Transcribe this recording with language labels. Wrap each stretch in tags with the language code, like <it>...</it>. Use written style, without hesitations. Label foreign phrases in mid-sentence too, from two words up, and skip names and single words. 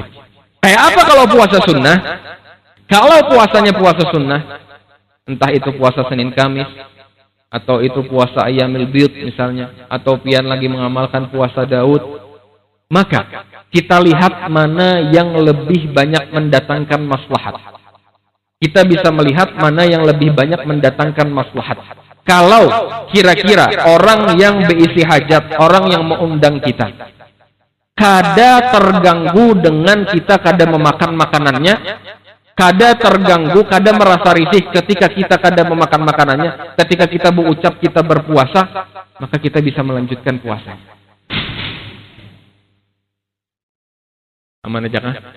<id>Kayak apa kalau puasa sunnah? Kalau puasanya puasa sunnah, entah itu puasa Senin Kamis, atau itu puasa Ayyamil Bid misalnya, atau pian lagi mengamalkan puasa Daud, maka kita lihat mana yang lebih banyak mendatangkan maslahat. Kita bisa melihat mana yang lebih banyak mendatangkan maslahat. Kalau kira-kira orang yang berisi hajat, orang yang mengundang kita, kada terganggu dengan kita kada memakan makanannya, kada terganggu, kada merasa risih ketika kita kada memakan makanannya, ketika kita berucap kita berpuasa, maka kita bisa melanjutkan puasa. Aman aja kan?</id>